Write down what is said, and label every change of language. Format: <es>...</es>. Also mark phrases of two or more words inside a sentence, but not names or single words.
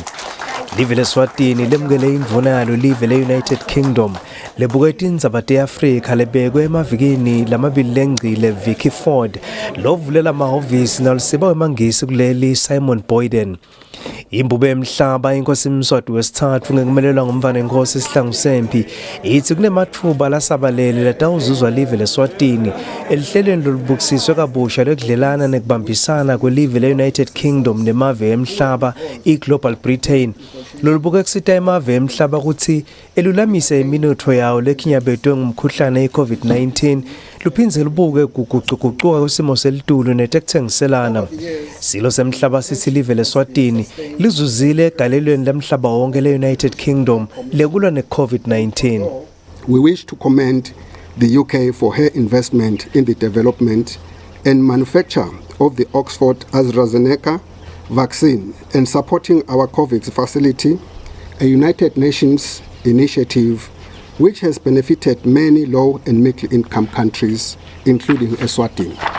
<ss>Live leSwatini lemukele indvuna yalo live leUnited Kingdom lebuke tindzaba teAfrika lebekwe emavikini lamabili lengcile Vicky Ford lovulela amahhovisi nalisiba weMangisi kuleli Simon Boyden. Imbube emhlaba inkosi Mswati wesithathu ngekumelelwa ngumvana inkosi Sihlangu Sempi ithi kunemathuba lasabalele latawuzuzwa live leSwatini elihlelweni lolubukisiswe kabusha lekudlelana nekubambisana kwelive le-United Kingdom nemave emhlaba i-Global Britain. Lolubuke kusita emave emhlaba ukuthi elulamise iminotho yawo lekhinyabedwe ngumkhuhlane i-COVID-19 luphindze lubuke kuguquguquka kwesimo selitulu netekuthengiselana. Silo semhlaba sithi live leSwatini lizuzile egalelweni lamhlaba wonke le-United Kingdom lekulwa ne-COVID-19.</ss> <en>We wish to commend the UK for her investment in the development and manufacture of the Oxford AstraZeneca vaccine and supporting our COVID facility, a United Nations initiative which has benefited many low and middle income countries, including Eswatini.</en>